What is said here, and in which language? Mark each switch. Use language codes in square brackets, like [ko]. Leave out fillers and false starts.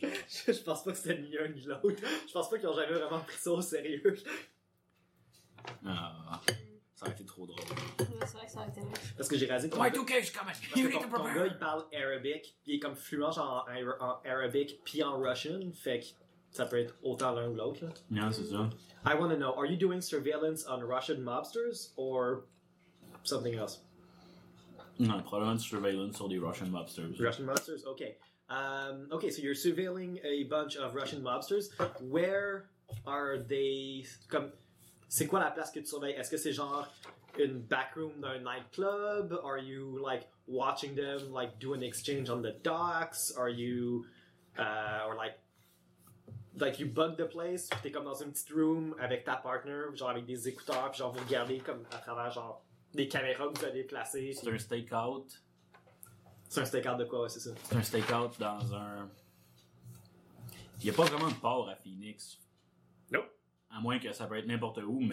[fr] Je pense pas que c'était ni un ni l'autre. Je pense pas qu'ils ont jamais vraiment pris ça au sérieux. Ça aurait été trop drôle. Ouais, c'est vrai que ça aurait été. Parce que j'ai réalisé que Y2K, je suis quand même. Parce que ton gars, il parle arabic, puis il est comme fluent genre en arabic, puis en russian, fait que ça peut être autant l'un ou l'autre. Non, yeah, c'est ça. [en] I want to know, are you doing surveillance on Russian mobsters or something else? [fr] Non, probablement surveillance sur des Russian mobsters. [en] Russian mobsters, ok. Ok, so you're surveilling a bunch of Russian mobsters. Where are they? [fr] Comme. C'est quoi la place que tu surveilles? Est-ce que c'est genre une backroom d'un nightclub? [en] Are you, like, watching them, like, do an exchange on the docks? Are you, or like, you bug the place? [fr] T'es comme dans une petite room avec ta partner, genre avec des écouteurs, puis genre vous regardez comme à travers, genre, des caméras que vous allez placer. C'est un stakeout. C'est un stakeout de quoi, ouais, c'est ça? C'est un stakeout dans un... Il n'y a pas vraiment de port à Phoenix. À moins que ça peut être n'importe où, mais...